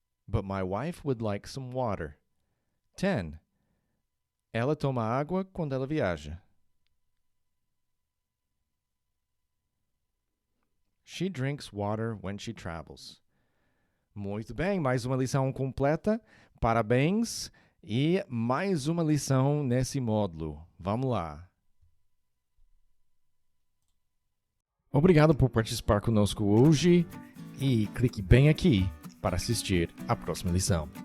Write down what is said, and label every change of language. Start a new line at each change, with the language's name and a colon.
English: but my wife would like some water. 10.
Portuguese: Ela toma água quando ela viaja.
English: She drinks water when she travels.
Portuguese: Muito bem, mais uma lição completa. Parabéns! E mais uma lição nesse módulo. Vamos lá. Obrigado por participar conosco hoje e clique bem aqui para assistir a próxima lição.